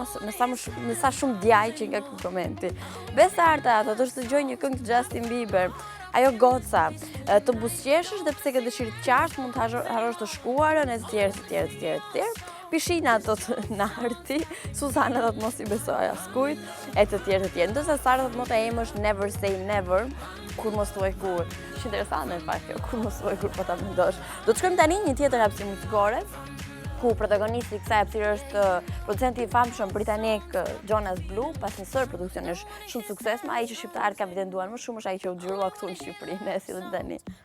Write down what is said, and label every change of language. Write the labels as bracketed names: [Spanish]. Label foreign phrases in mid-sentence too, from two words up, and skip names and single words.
[Albanian] Me sa shumë djaj që nga këtë komenti. Besarta thot është të dëgjoj një këngë të Justin Bieber. Ajo goca, të buzëqeshësh dhe pse ke dëshirë të qarsh, mund të harrosh të shkuarën e të tjerë. Pishina thot Narti, Suzana thot mos i besoj askujt, e të tjerë. Ndërsa Sara thot mota ime është [English] never say never, [Albanian] kur mos thuaj kur. Është interesante në fakt kjo, kur mos thuaj kur po ta mendosh. Do të shkojmë tani një tjetër hapësirë muzikore, ku protagonisti i kësaj hapësire është producenti i famshëm britanik Jonas Blue, pas një sër produksionish shumë suksesshëm, ai që shqiptarët kanë evidentuar më shumë është ai që u xhirua këtu në Shqipëri, ne sillim tani.